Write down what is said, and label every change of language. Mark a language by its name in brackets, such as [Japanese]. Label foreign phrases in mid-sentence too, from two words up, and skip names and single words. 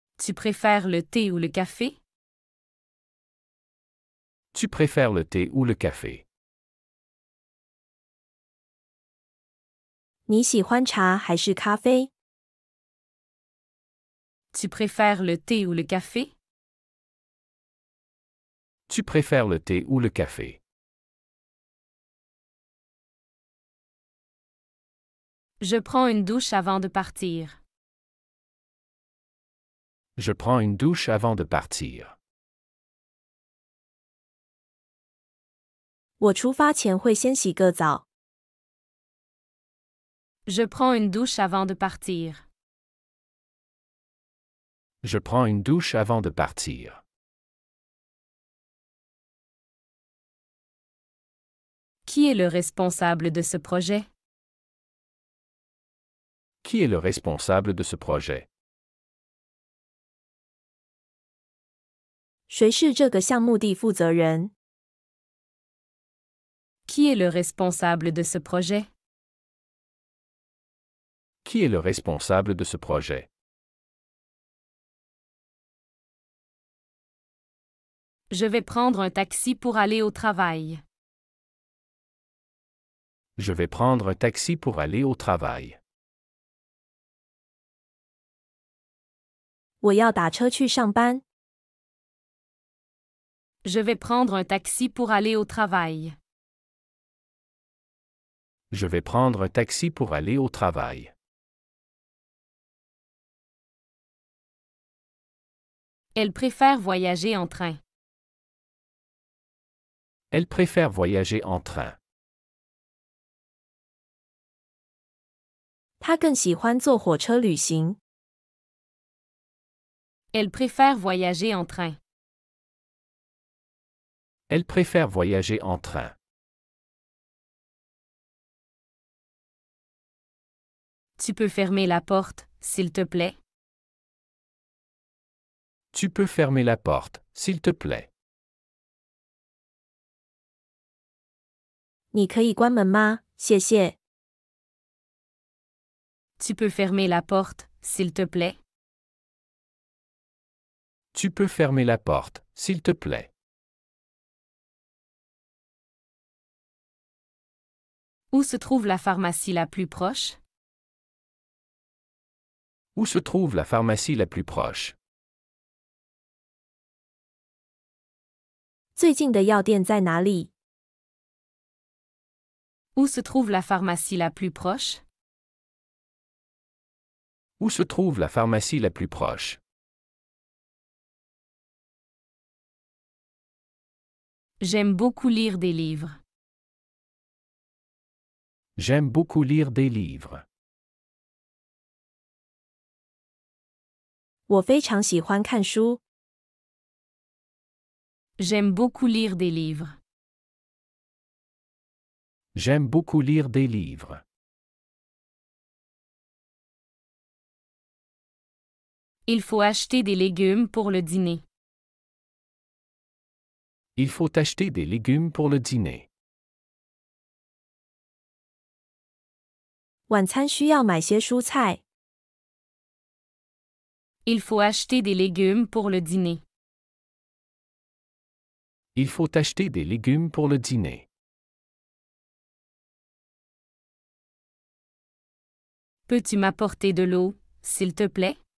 [French] Tu préfères le thé ou le café? Tu préfères le thé ou le café? [Chinese] 你喜欢茶还是咖啡？ [French] Tu préfères le thé ou le café? Tu préfères le thé ou le café? Je prends une douche avant de partir. Je prends une douche avant de partir. [Chinese] 我出发前会先洗个澡。 [French] Je prends une douche avant de partir. Je prends une douche avant de partir. Qui est le responsable de ce projet? Qui est le responsable de ce projet? [Chinese] 谁是这个项目的负责人？ [French] Qui est le responsable de ce projet? Qui est le responsable de ce projet? Je vais prendre un taxi pour aller au travail. Je vais prendre un taxi pour aller au travail. [Chinese] 我要打车去上班。 [French] Je vais prendre un taxi pour aller au travail. Je vais prendre un taxi pour aller au travail. Elle préfère voyager en train. Elle préfère voyager en train. [Chinese] 他更喜欢坐火车旅行。 [French] Elle préfère voyager en train. Elle préfère voyager en train. Tu peux fermer la porte, s'il te plaît? Tu peux fermer la porte, s'il te plaît. [Chinese] 你可以关门吗？谢谢。 [French] Tu peux fermer la porte, s'il te plaît? Tu peux fermer la porte, s'il te plaît. Où se trouve la pharmacie la plus proche? Où se trouve la pharmacie la plus proche? [Chinese] 最近的药店在哪里？ [French] Où se trouve la pharmacie la plus proche? Où se trouve la pharmacie la plus proche? J'aime beaucoup lire des livres. J'aime beaucoup lire des livres. [Chinese] 我非常喜欢看书。 [French] J'aime beaucoup lire des livres. J'aime beaucoup lire des livres. Il faut acheter des légumes pour le dîner. Il faut acheter des légumes pour le dîner. [Chinese] 晚餐需要买些蔬菜。 [French] Il faut acheter des légumes pour le dîner. Il faut acheter des légumes pour le dîner. Peux-tu m'apporter de l'eau, s'il te plaît?